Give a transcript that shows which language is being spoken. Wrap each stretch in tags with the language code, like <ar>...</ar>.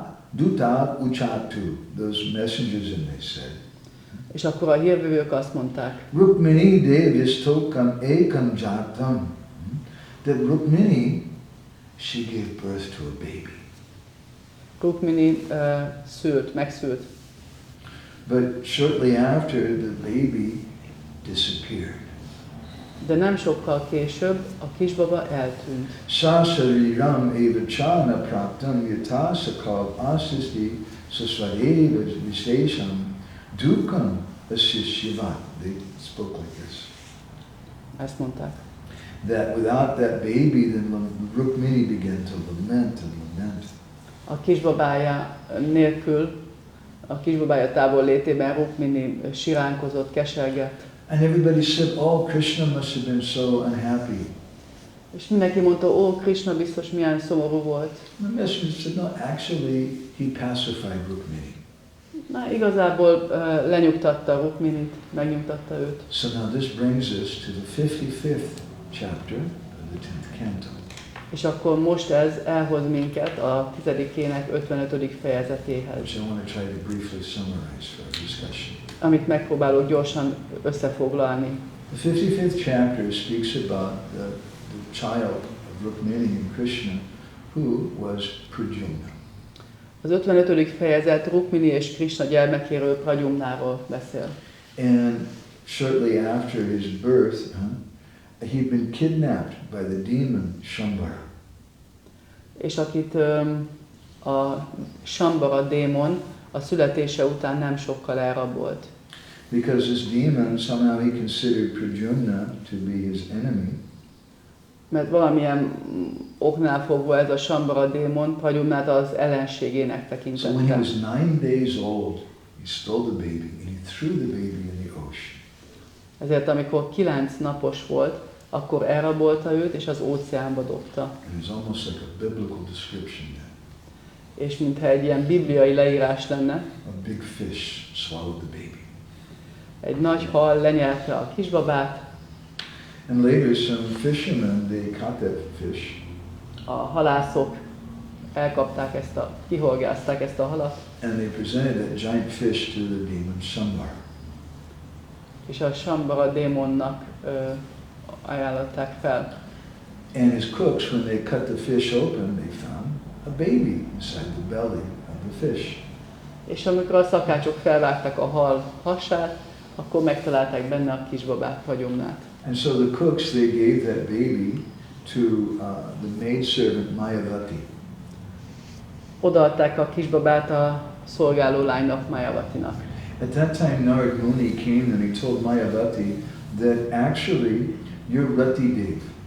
<sa>Duta uchatu,</sa> <en>those messengers, and they said.</en> <hu>És akkor a hírvívők azt mondták.</hu> <sa>Rukmini devistokam ekam jatam.</sa> <en>That Rukmini, she gave birth to a baby.</en> <hu>Rukmini megszült.</hu> <en>But shortly after, the baby disappeared.</en> <hu>De nem sokkal később a kisbaba eltűnt.</hu> <sa>Sasariram eva chana praptam yata sakav asisti sasvareva vishesham dukam asishiva.</sa> <en>They spoke like this.</en> <hu>Ezt mondták.</hu> <en>That without that baby, then Rukmini began to lament and lament.</en> <hu>A kisbabája nélkül, a kisbabája távol létében Rukmini siránkozott, kesergett.</hu> <en>And everybody said, oh, Krishna must have been so unhappy.</en> <hu>És mindenki mondta, Krishna biztos milyen szomorú volt.</hu> <en>The messenger said, no, actually, he pacified Rukmini.</en> <hu>Na, igazából lenyugtatta Rukminit, megnyugtatta őt.</hu> <en>So now this brings us to the 55th chapter of the 10th canto.</en> <hu>És akkor most ez elhoz minket a 10. ének 55. fejezetéhez.</hu> <en>Which I want to try to briefly summarize for our discussion.</en> <hu>Amit megpróbálok gyorsan összefoglalni.</hu> <en>The 55th chapter speaks about the child of Rukmini and Krishna, who was Pradyumna.</en> <hu>Az 55. fejezet Rukmini és Krishna gyermekéről, Pradyumnáról beszél.</hu> <en>And shortly after his birth, he'd been kidnapped by the demon Shambhara.</en> <hu>És akit a Shambhara démon a születése után nem sokkal elrabolt.</hu> <en>Because this demon, somehow he considered Pradyumna to be his enemy.</en> <hu>Mert valamilyen oknál fogva ez a Shambhara démon Pradyumnát az ellenségének</hu> <en>So</en> <hu>tekintette.</hu> <en>when he was 9 days old, he stole the baby and he threw the baby in the ocean.</en> <hu>Ezért amikor 9 napos volt, akkor elrabolta őt és az óceánba dobta.</hu> <en>And it was almost like a biblical description then.</en> <hu>És mintha egy ilyen bibliai leírás lenne,</hu> <en>A big fish swallowed the baby.</en> <hu>egy nagy hal lenyelte a kisbabát,</hu> <en>And later some fishermen, they caught that fish</en> <hu>a halászok elkapták kihorgázták ezt a halat,</hu> <en>and they presented that giant fish to the demon Shambhara.</en> <hu>és a Shambhara démonnak ajánlották fel.</hu> <en>And his cooks, when they cut the fish open, they found a baby inside the belly of the fish.</en> <hu>És amikor a szakácsok felvágták a hal hasát, akkor megtalálták benne a kisbabát, Pradyumnát.</hu> <en>And so the cooks, they gave that baby to the maidservant Mayavati.</en> <hu>Odaadták a kisbabát a szolgáló lánynak, Mayavatinak.</hu> <en>At that time, Narad Muni came and he told Mayavati that actually you're Rati Dev.</en>